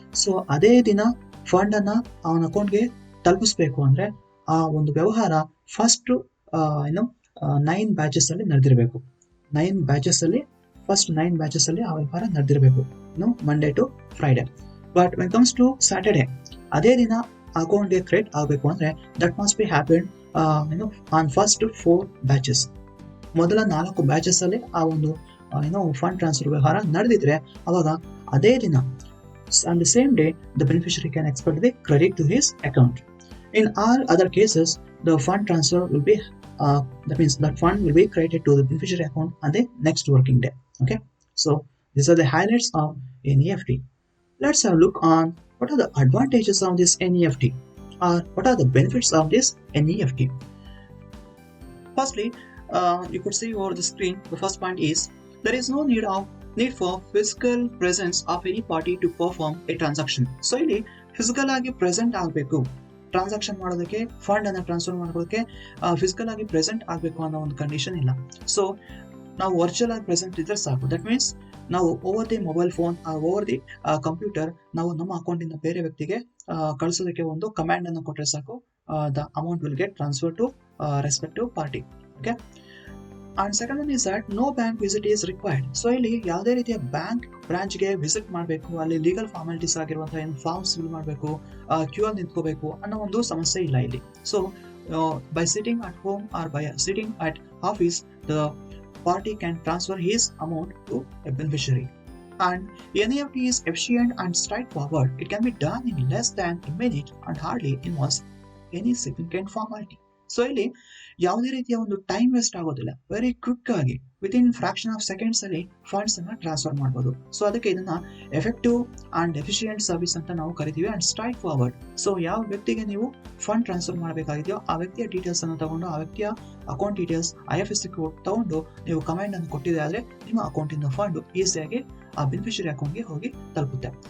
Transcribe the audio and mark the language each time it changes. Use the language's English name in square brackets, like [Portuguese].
[Kannada] So ಅದೇ ದಿನ fund ಅನ್ನ ಅವನ ಅಕೌಂಟ್ಗೆ ತಲುಪಿಸ್ಬೇಕು ಅಂದ್ರೆ ಆ ಒಂದು ವ್ಯವಹಾರ ಫಸ್ಟ್ 9 ಬ್ಯಾಚಸ್ ಅಲ್ಲಿ ನಡೆದಿರಬೇಕು. 9 ಬ್ಯಾಚಸ್ ಅಲ್ಲಿ ಫಸ್ಟ್ 9 ಬ್ಯಾಚಸ್ ಅಲ್ಲಿ ಆ ವ್ಯವಹಾರ ನಡೆದಿರಬೇಕು, Monday to Friday. [English] but when comes to Saturday [Kannada] ಅದೇ ದಿನ ಅಕೌಂಟ್ಗೆ ಕ್ರೆಡಿಟ್ ಆಗಬೇಕು ಅಂದ್ರೆ [English] That must be happen on first 4 batches. [Kannada] ಮೊದಲ 4 ಬ್ಯಾಚಸ್ ಅಲ್ಲಿ ಆ ಒಂದು ಫಂಡ್ ಟ್ರಾನ್ಸ್ಫರ್ ವ್ಯವಹಾರ ನಡೆದಿದ್ರೆ ಅವಾಗ ಅದೇ ದಿನ [English] on the same day the beneficiary can expect the credit to his account. In all other cases the fund transfer will be that means that fund will be credited to the beneficiary account on the next working day. Okay, so these are the highlights of NEFT. Let's have a look on what are the advantages of this NEFT or what are the benefits of this NEFT. Firstly, you could see over the screen, the first point is there is no need for physical presence of any party to perform a transaction. [Kannada] So ಇಲ್ಲಿ physical ಆಗಿ present ಆಗಬೇಕು, transaction ಮಾಡೋದಕ್ಕೆ, fund ಅನ್ನ transfer ಮಾಡೋದಕ್ಕೆ physical ಆಗಿ present ಆಗಬೇಕು ಅನ್ನೋ ಒಂದು ಕಂಡೀಷನ್ ಇಲ್ಲ. ಸೊ ನಾವು ವರ್ಚುವಲ್ ಆಗಿ ಪ್ರೆಸೆಂಟ್ ಇದ್ರೆ ಸಾಕು. [English] that means [Kannada] ನಾವು [English] over the mobile phone over the computer [Kannada] ನಾವು ನಮ್ಮ ಅಕೌಂಟ್ ಇಂದ ಬೇರೆ ವ್ಯಕ್ತಿಗೆ ಕಳಿಸೋದಕ್ಕೆ ಒಂದು ಕಮಾಂಡ್ ಅನ್ನು ಕೊಟ್ಟರೆ ಸಾಕು, [English] The amount will get transfer to respective party. Okay, and second one is that no bank visit is required. [Kannada] So ಇಲ್ಲಿ ಯಾವುದೇ ರೀತಿಯ ಬ್ಯಾಂಕ್ ಬ್ರಾಂಚ್ಗೆ ವಿಸಿಟ್ ಮಾಡಬೇಕು, ಅಲ್ಲಿ ಲೀಗಲ್ ಫಾರ್ಮಾಲಿಟೀಸ್ ಆಗಿರುವಂತಹ ಏನು ಫಾರ್ಮ್ಸ್ ಫಿಲ್ ಮಾಡಬೇಕು, ಕ್ಯೂ ಅಲ್ಲಿ ನಿಂತ್ಕೋಬೇಕು ಅನ್ನೋ ಒಂದು ಸಮಸ್ಯೆ ಇಲ್ಲ ಇಲ್ಲಿ. [English] So by sitting at home or by sitting at office the party can transfer his amount to a beneficiary. And NEFT is efficient and straightforward. It can be done in less than a minute and hardly involves any significant formality. [Kannada] So ಇಲ್ಲಿ ಯಾವುದೇ ರೀತಿಯ ಒಂದು time waste ಆಗೋದಿಲ್ಲ. [English] very quick [Kannada] ಆಗಿ [English] within fraction of seconds [Kannada] ಅಲ್ಲಿ funds ಅನ್ನ transfer ಮಾಡಬಹುದು. So ಅದಕ್ಕೆ ಇದನ್ನ ಎಫೆಕ್ಟಿವ್ ಅಂಡ್ ಎಫಿಷಿಯಂಟ್ ಸರ್ವಿಸ್ ಅಂತ ನಾವು ಕರಿತೀವಿ. [English] And straightforward. [Kannada] ಸೊ ಯಾವ ವ್ಯಕ್ತಿಗೆ ನೀವು ಫಂಡ್ ಟ್ರಾನ್ಸ್ಫರ್ ಮಾಡಬೇಕಾಗಿದೆಯೋ ಆ ವ್ಯಕ್ತಿಯ ಡೀಟೇಲ್ಸ್ ಅನ್ನು ತಗೊಂಡು, ಆ ವ್ಯಕ್ತಿಯ ಅಕೌಂಟ್ ಡೀಟೇಲ್ಸ್ IFSC ಕೋಡ್ ತಗೊಂಡು ನೀವು ಕಮಾಂಡ್ ಅನ್ನು ಕೊಟ್ಟಿದೆ ಆದ್ರೆ ನಿಮ್ಮ ಅಕೌಂಟ್ ಇಂದ ಫಂಡ್ ಈಸಿಯಾಗಿ ಆ ಬೆನಿಫಿಷರಿ ಅಕೌಂಟ್ಗೆ ಹೋಗಿ ತಲುಪುತ್ತೆ.